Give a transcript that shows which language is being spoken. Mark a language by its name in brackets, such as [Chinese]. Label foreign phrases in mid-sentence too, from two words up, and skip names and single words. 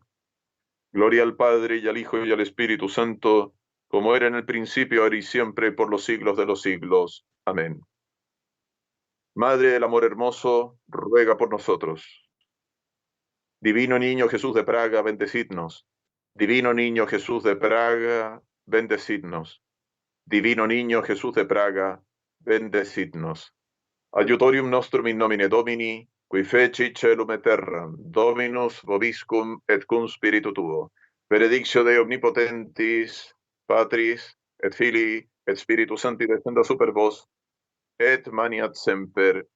[Spanish] Gloria al Padre, y al Hijo, y al Espíritu Santo, como era en el principio, ahora y siempre, por los siglos de los siglos. Amén. Madre del amor hermoso, ruega por nosotros. Divino niño Jesús de Praga, bendecidnos. Divino niño Jesús de Praga, bendecidnos. Divino niño Jesús de Praga, bendecidnos. [Latin] Aiutorium nostrum in nomine Domini, qui feci celum et terram, Dominus vobiscum et cum spiritu tuo. Benedictio Dei omnipotentis, Patris, et Filii, et Spiritus Sancti descenda super vos, et maniat semper.